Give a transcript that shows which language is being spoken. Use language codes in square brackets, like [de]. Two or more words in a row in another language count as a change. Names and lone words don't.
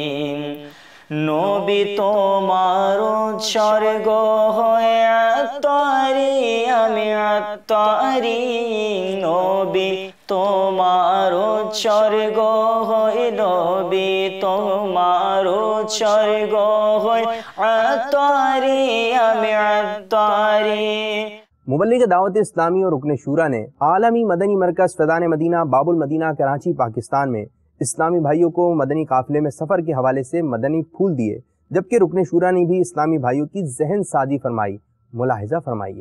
[bn] নবী তোমার উৎসর্গ হয়ে আত্মারি, আমি আত্মারি, নবী তোমার উৎসর্গ হয়ে, নবী তোমার উৎসর্গ হয়ে আত্মারি, আমি আত্মারি। [ur] مبلغ دعوت اسلامی اور رکن شورا نے عالمی مدنی مرکز فیضان مدینہ باب المدینہ کراچی پاکستان میں اسلامی بھائیوں کو مدنی قافلے میں سفر کے حوالے سے مدنی پھول دیے، جبکہ رکن شورا نے بھی اسلامی بھائیوں کی ذہن سازی فرمائی۔ ملاحظہ فرمائیے۔